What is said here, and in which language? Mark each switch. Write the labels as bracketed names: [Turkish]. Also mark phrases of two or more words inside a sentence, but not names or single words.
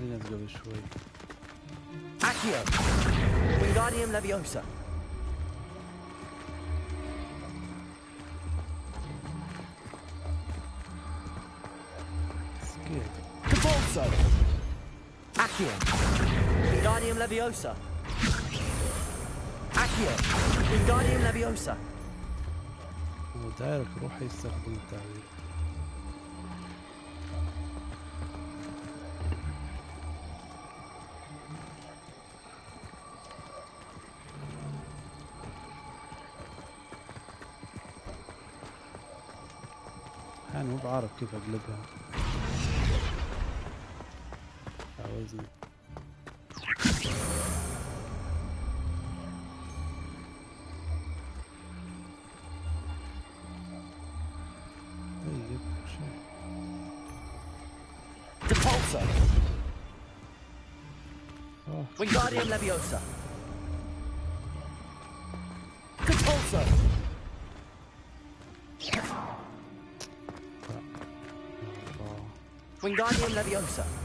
[Arabic] قبل شوي. [Latin] Accio. Wingardium Leviosa. [Arabic] سكيت. [Latin] Kepulso. Accio. Wingardium Leviosa. Accio. Wingardium Leviosa. [Arabic] هو دايرك روح يستخدم التعبير. أنا مو بعرف كيف أقلبها. عاوزني. طيب شيء. [Latin] Depulso. Wingardium Leviosa. Kepulso. Wingardium Leviosa.